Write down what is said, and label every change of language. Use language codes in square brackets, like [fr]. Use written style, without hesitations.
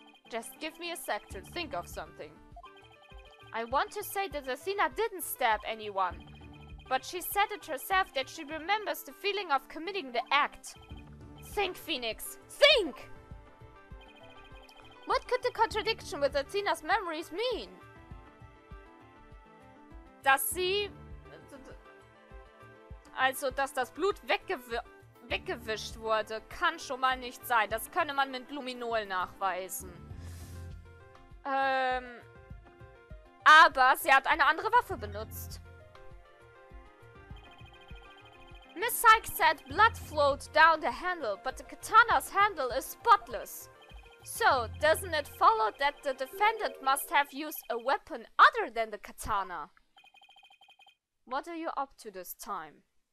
[en] Just give me a sec to think of something. I want to say that Athena didn't stab anyone, but she said it herself that she remembers the feeling of committing the act. Think, Phoenix, think! What could the contradiction with Athena's memories mean? [de] Dass sie... Also, dass das Blut weggewischt wurde, kann schon mal nicht sein. Das könne man mit Luminol nachweisen. Aber sie hat eine andere Waffe benutzt. [en] Miss Sykes said blood flowed down the handle, but the katana's handle is spotless. So, doesn't it follow that the defendant must have used a weapon other than the katana? What are you up to this time?